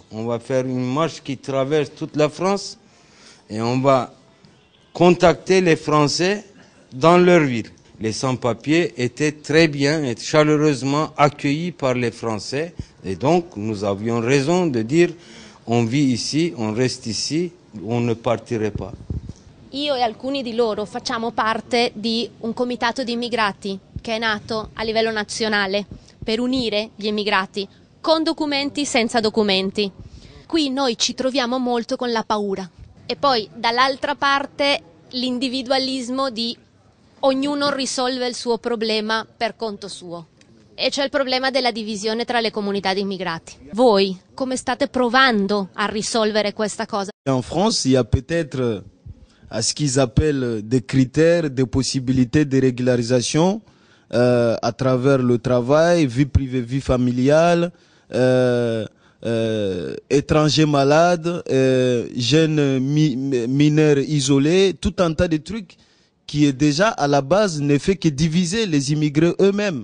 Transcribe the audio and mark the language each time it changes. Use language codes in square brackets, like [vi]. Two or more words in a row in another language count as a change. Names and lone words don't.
[fr] On va faire une marche qui traverse toute la France et on va contacter les Français dans leur ville. Les sans-papiers étaient très bien et chaleureusement accueillis par les Français. Et donc, nous avions raison de dire, on vit ici, on reste ici, on ne partirait pas. [it] Io e alcuni di loro facciamo parte di un comitato di immigrati che è nato a livello nazionale per unire gli immigrati con documenti, senza documenti. Qui noi ci troviamo molto con la paura. E poi dall'altra parte l'individualismo di ognuno risolve il suo problema per conto suo. E c'è il problema della divisione tra le comunità di immigrati. Voi come state provando a risolvere questa cosa? [fr] En France, il y a peut-être à ce qu'ils appellent des critères, des possibilités de régularisation à travers le travail, vie privée, vie familiale, étrangers malades, jeunes mineurs isolés, tout un tas de trucs qui est déjà à la base ne fait que diviser les immigrés eux-mêmes.